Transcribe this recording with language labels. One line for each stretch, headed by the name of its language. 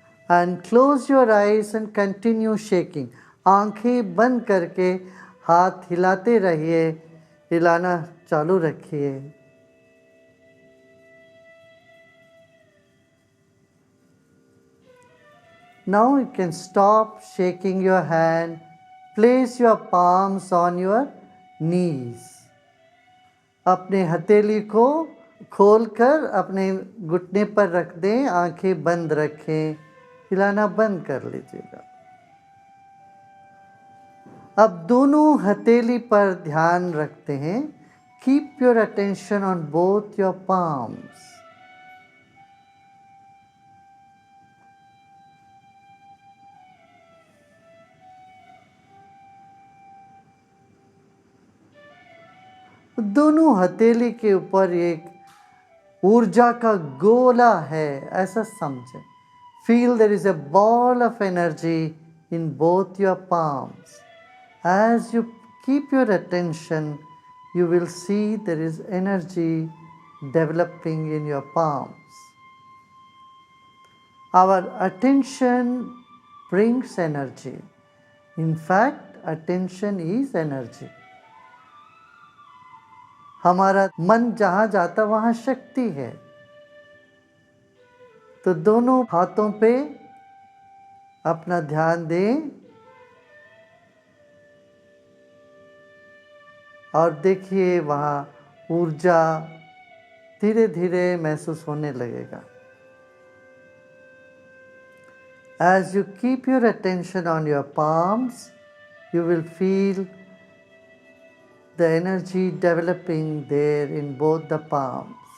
English: And close your eyes and continue shaking.
Hindi: आंखें बंद करके हाथ हिलाते रहिए. हिलाना चालू रखिए.
English: Now you can stop shaking your hand. Place your palms on your knees.
Hindi: अपने हथेली को खोलकर अपने घुटने पर रख दें. आंखें बंद रखें. हिलाना बंद कर लीजिएगा. अब दोनों हथेली पर ध्यान रखते हैं.
English: Keep your attention on both your palms.
Hindi: दोनों हथेली के ऊपर एक ऊर्जा का गोला है, ऐसा समझें.
English: Feel there is a ball of energy in both your palms. As you keep your attention, you will see there is energy developing in your palms. Our attention brings energy. In fact, attention is energy.
Hindi: हमारा मन जहाँ जाता वहाँ शक्ति है. तो दोनों हाथों पे अपना ध्यान दें और देखिए वहाँ ऊर्जा धीरे धीरे महसूस होने लगेगा.
English: As you keep your attention on your palms, you will feel the energy developing there in both the palms.